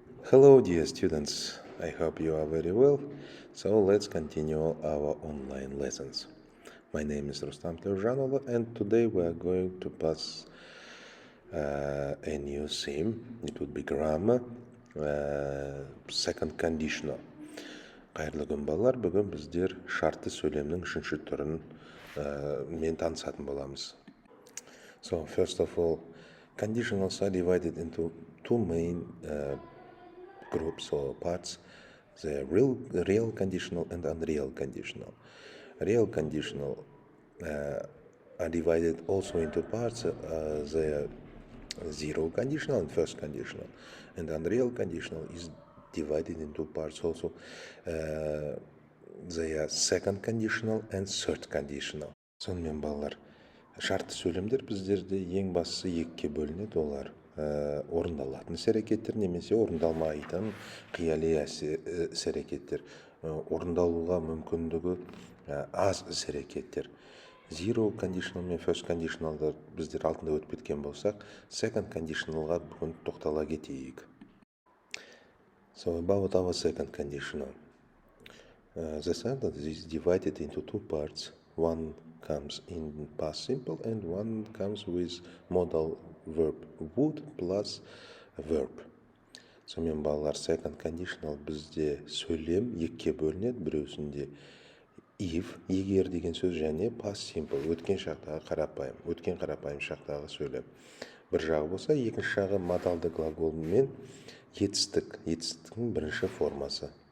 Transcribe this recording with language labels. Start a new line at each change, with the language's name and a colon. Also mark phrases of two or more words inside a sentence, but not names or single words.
English: Hello, dear students. I hope you are very well. So let's continue our online lessons. My name is Rustam Tleuzhanoglu, and today we are going to pass a new theme. It would be grammar, second conditional.
Kazakh: Қайырлы күн балалар, бүгін біздер шартты сөйлемнің үшінші түрін мен танысатын боламыз.
English: So first of all, conditionals are divided into two main groups or parts: the real conditional and unreal conditional. Real conditional are divided also into parts: the zero conditional and first conditional, and unreal conditional is divided into parts also: the second conditional and third conditional.
Kazakh: Сонымен балалар, шартты сөйлемдер біздерде ең бастысы екіге бөлінеді. Олар орындалатын іс-әрекеттер немесе орындалмайтын қияли іс-әрекеттер, орындалуға мүмкіндігі аз іс-әрекеттер.
English: Zero conditional
Kazakh: мен
English: first conditionalды
Kazakh: біздер алдында өтіп кеткен болсақ,
English: second conditionalға
Kazakh: бүгін тоқтала кетейік.
English: So about our second conditional. The sentence is divided into two parts. One comes in past simple and one comes with modal verb would plus verb.
Kazakh: Сонымен балалар,
English: second conditional
Kazakh: бізде сөйлем екіге бөлінеді. Біреусінде if, егер деген сөз, және
English: past simple,
Kazakh: өткен шақтағы қарапайым, өткен қарапайым шақтағы сөйлем. Бір жағы болса, екінші жағы модалды глагол мен етістік, етістіктің бірінші формасы.